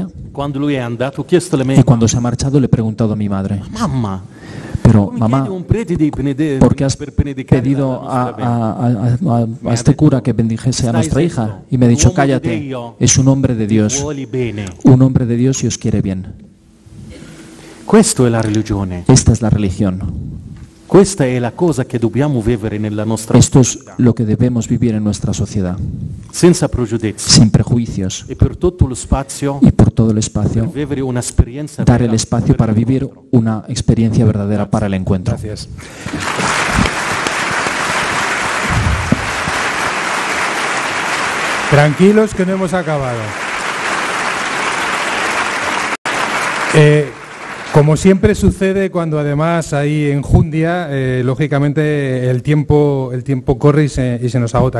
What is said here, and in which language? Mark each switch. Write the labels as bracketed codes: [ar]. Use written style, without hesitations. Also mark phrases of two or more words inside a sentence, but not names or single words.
[it] quando lui è andato, ho chiesto alla [es] y [it] mia [es] cuando se ha marchado le he preguntado a mi madre, [it] mamma, [es] pero [it] come [es] mamá, [it] chiedi un prete di [es] ¿por qué has [it] per benedicare [es] pedido [it] la nostra bimba? [es] a este cura que bendijese a nuestra hija? Y me ha dicho, cállate, es un hombre de Dios, [it] Vuoli bene. [es] un hombre de Dios y os quiere bien. [it] Questo è la religione. [es] Esta es la religión. [it] Questa è la cosa che dobbiamo vivere nella nostra [es] Esto es [it] società, [es] lo que debemos vivir en nuestra sociedad, [it] senza pregiudizi [es] sin prejuicios [it] e per tutto lo spazio [es] y por todo el [it] per [es] espacio, [it] vivere un'esperienza [es] dar [it] vera [es] el espacio para [it] per il [es] vivir [it] incontro. [es] una experiencia verdadera para el encuentro. Gracias. Tranquilos que no hemos acabado. Como siempre sucede cuando además hay enjundia, lógicamente el tiempo corre y se nos agota.